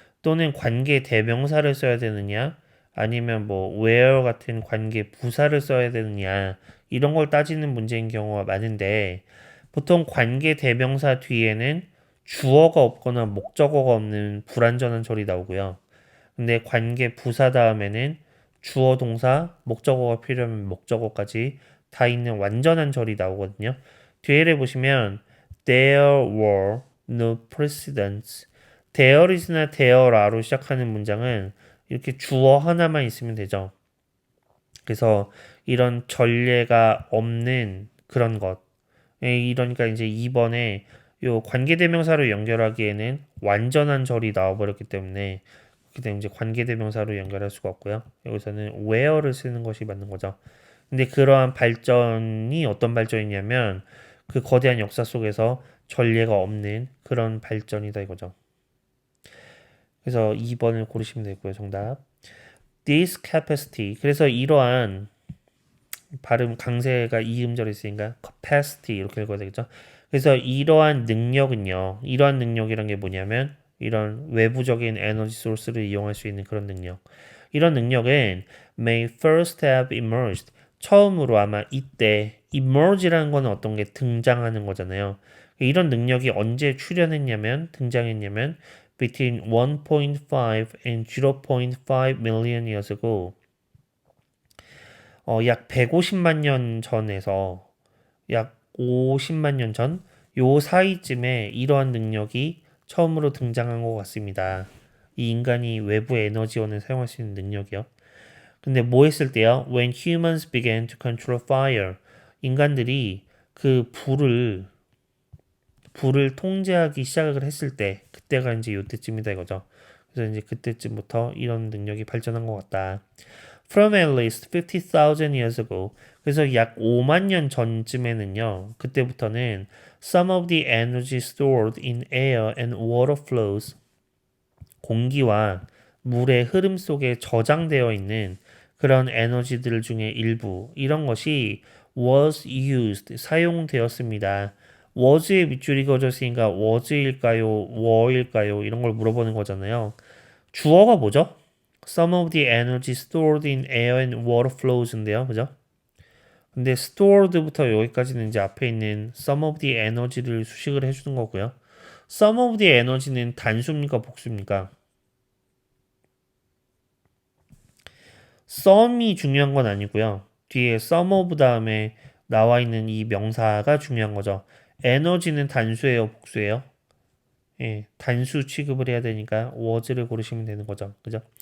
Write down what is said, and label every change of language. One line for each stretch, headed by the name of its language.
Korean: 또는 관계대명사를 써야 되느냐 아니면 뭐 where 같은 관계 부사를 써야 되느냐 이런 걸 따지는 문제인 경우가 많은데 보통 관계대명사 뒤에는 주어가 없거나 목적어가 없는 불완전한 절이 나오고요. 근데 관계 부사 다음에는 주어 동사 목적어가 필요하면 목적어까지 다 있는 완전한 절이 나오거든요. 뒤에를 보시면
English: there were no precedents.
Korean: there is나 there are로 시작하는 문장은 이렇게 주어 하나만 있으면 되죠. 그래서 이런 전례가 없는 그런 것. 이러니까 이제 2번에 요 관계대명사로 연결하기에는 완전한 절이 나와버렸기 때문에 그렇기 때문에 이제 관계대명사로 연결할 수가 없고요. 여기서는 where를 쓰는 것이 맞는 거죠. 근데 그러한 발전이 어떤 발전이냐면 그 거대한 역사 속에서 전례가 없는 그런 발전이다 이거죠. 그래서 2번을 고르시면 되고요. 정답.
English: this capacity.
Korean: 그래서 이러한 발음 강세가 이음절에 있으니까 capacity 이렇게 읽어야 되겠죠. 그래서 이러한 능력은요. 이러한 능력이란 게 뭐냐면 이런 외부적인 에너지 소스를 이용할 수 있는 그런 능력. 이런 능력은
English: may first have emerged.
Korean: 처음으로 아마 이때 emerge라는 거는 어떤 게 등장하는 거잖아요. 이런 능력이 언제 출현했냐면 등장했냐면
English: between 1.5 and 0.5 million years ago.
Korean: 약 150만 년 전에서 약 50만 년 전, 요 사이쯤에 이러한 능력이 처음으로 등장한 것 같습니다. 이 인간이 외부 에너지원을 사용할 수 있는 능력이요. 근데 뭐 했을 때요?
English: When humans began to control fire.
Korean: 인간들이 그 불을 통제하기 시작을 했을 때, 그때가 이제 요때쯤이다 이거죠. 그래서 이제 그때쯤부터 이런 능력이 발전한 것 같다.
English: From at least 50,000 years ago.
Korean: 그래서 약 5만 년 전쯤에는요. 그때부터는
English: some of the energy stored in air and water flows.
Korean: 공기와 물의 흐름 속에 저장되어 있는 그런 에너지들 중에 일부 이런 것이
English: was used
Korean: 사용되었습니다. was의 밑줄이 그어졌으니까 was일까요? were일까요? 이런 걸 물어보는 거잖아요. 주어가 뭐죠?
English: Some of the energy stored in air and water flows인데요.
Korean: 그죠? 근데 stored부터 여기까지는 이제 앞에 있는
English: some of the energy
Korean: 를 수식을 해주는 거고요.
English: some of the energy
Korean: 는 단수입니까? 복수입니까? some이 중요한 건 아니고요. 뒤에 some of 다음에 나와 있는 이 명사가 중요한 거죠. 에너지는 단수예요, 복수예요? 예, 단수 취급을 해야 되니까 was를 고르시면 되는 거죠. 그죠?